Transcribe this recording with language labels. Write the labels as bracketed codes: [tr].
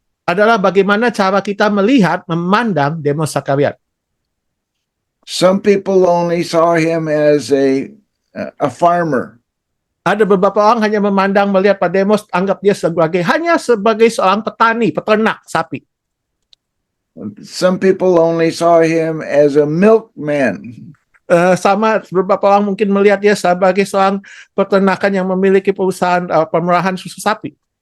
[id] adalah bagaimana cara kita melihat, memandang Demos Sakarian. [en] Some people only saw him as a farmer. [id] Ada beberapa orang hanya memandang, melihat Pak Demos, anggap dia hanya sebagai seorang petani, peternak sapi. [en] some people only saw him as a milkman. [id] Sama beberapa orang mungkin melihat dia sebagai seorang peternakan yang memiliki perusahaan pemerahan susu sapi.